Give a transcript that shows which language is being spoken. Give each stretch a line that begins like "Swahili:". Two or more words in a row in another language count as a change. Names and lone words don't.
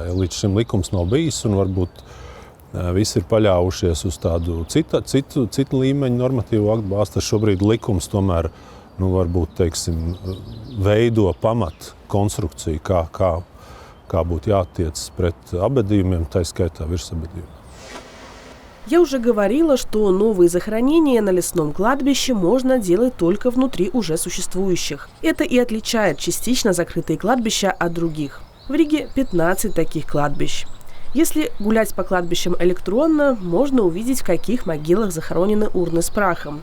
Latvian: Ja līdz šim likums nav bijis un varbūt visi ir paļāvušies uz tādu citu līmeņu normatīvo aktu bāzi, tad šobrīd likums tomēr varbūt, teiksim, veido pamat konstrukciju, kā būtu jātiec pret apbedījumiem, tā skaitā virsapbedījumiem.
Russian: Я уже говорила, что новые захоронения на лесном кладбище можно делать только внутри уже существующих. Это и отличает частично закрытые кладбища от других. В Риге 15 таких кладбищ. Если гулять по кладбищам электронно, можно увидеть, в каких могилах захоронены урны с прахом.